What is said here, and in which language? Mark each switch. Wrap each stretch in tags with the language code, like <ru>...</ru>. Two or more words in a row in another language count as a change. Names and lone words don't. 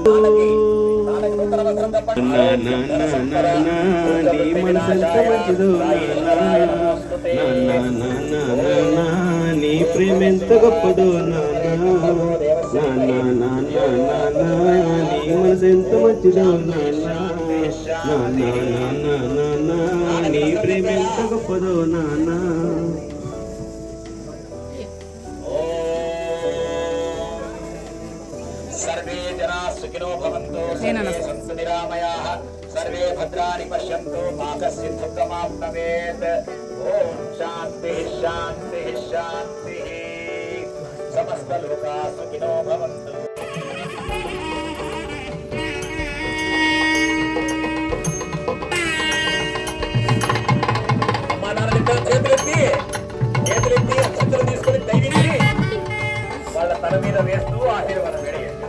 <te>నీ మనసెంత మంచిదో నీ ప్రేమ ఎంత గొప్పదో నాన్న. నీ మనసెంత మంచిదో నాన్న. నీ ప్రేమ ఎంత గొప్పదో నాన్న.</te> <sa>सर्वे जना सुखिनो भवन्तु, सर्वे सन्तु निरामयाः, सर्वे भद्राणि पश्यन्तु, मा कश्चित् दुःखमाप्नुवेत्. ओम शान्तिः शान्तिः शान्तिः. समस्तलोकाः सुखिनो भवन्तु.</sa> <te>అమ్మా నాన్న చేతులెత్తి అక్షంతలు తీసుకొని దైవించి వాళ్ళ తల మీద వేస్తూ ఆశీర్వాదం వేయండి.</te>